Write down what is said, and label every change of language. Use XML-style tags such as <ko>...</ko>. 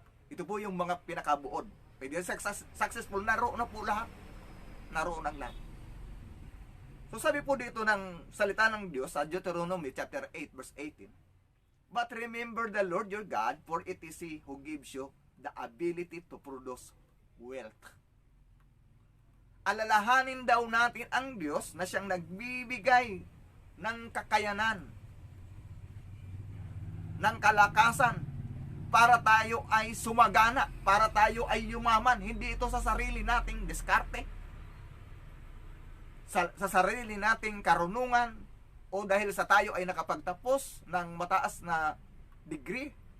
<tl>Ito po yung mga pinakabuod. Pwede successful, naroon na po lahat. Naroon ang lahat. So sabi po dito ng salita ng Diyos sa Deuteronomy chapter 8 verse 18.</tl> <en>But remember the Lord your God, for it is He who gives you the ability to produce wealth.</en> <tl>Alalahanin daw natin ang Diyos na siyang nagbibigay ng kakayanan, ng kalakasan, para tayo ay sumagana, para tayo ay yumaman. Hindi ito sa sarili nating diskarte, sa sarili nating karunungan, o dahil sa tayo ay nakapagtapos ng mataas na degree.</tl>